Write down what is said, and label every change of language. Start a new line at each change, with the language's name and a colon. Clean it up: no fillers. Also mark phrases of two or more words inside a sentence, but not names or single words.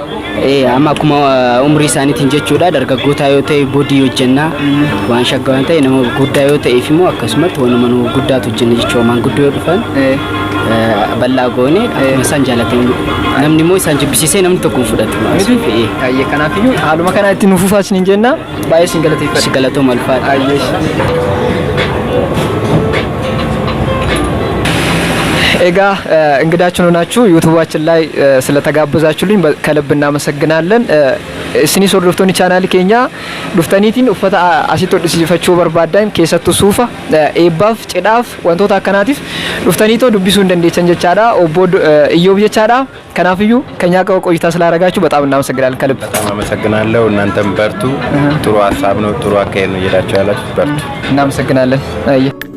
Oromo: Amma akkuma umrii isaaniitiin jechuudha dargaggoota yoo ta'e boodii hojjennaa waan shaggaa waan ta'e nama guddaa yoo ta'eef immoo akkasumatti waan nama guddaatu hojjenna jechuudha maanguddoo yoo dhufan bal'aa goone akkuma isaan jaalatan namni immoo isaan jibbisiisee namni tokko fudhatu. Kanaafiyyuu haaluma kana itti nuuf ufaa isiniin jenna baay'ee isin galateeffadha. Si galatooma ulfaadha. Egaa
Amharic: እንግዳችን ሆናችሁ ዩቲዩባችን ላይ ስለተጋበዛችሁልኝ ከልብ እናመሰግናለን።
Oromo: isinis hordoftoonni chaanaalii keenya dhuftaniitiin uffata asitti hodhisiifachuu barbaadan keessattuu suufa eebbaaf cidhaaf wantoota akkanaatiif dhuftaniitoo dubbisuu hin dandeessan jechaadha. Obbo Iyyoob jechaadha. Kanaafiyyuu
Amharic: ከኛ ጋር ቆይታ ስላደረጋችሁ በጣም እናመሰግናለን ከልብ። በጣም አመሰግናለሁ። እናንተም በርቱ። ጥሩ ሀሳብ ነው፣ ጥሩ አካሄድ ነው እየሄዳችሁ ያላችሁ። በርቱ። እናመሰግናለን።